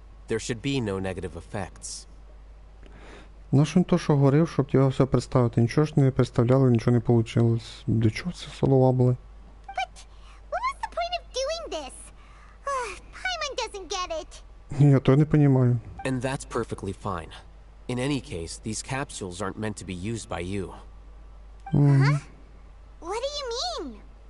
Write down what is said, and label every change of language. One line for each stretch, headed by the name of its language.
English: There should be no negative effects.
Ukrainian: Ну що то, що говорив, щоб тебе все представити. Нічого ж не представляли, нічого не вийшло. Для чого це слова були?
English: But what was the point of doing this? Paimon doesn't get it.
Ukrainian: Я то не розумію.
English: And that's perfectly fine. In any case, these capsules aren't meant to be used by you. What do you mean?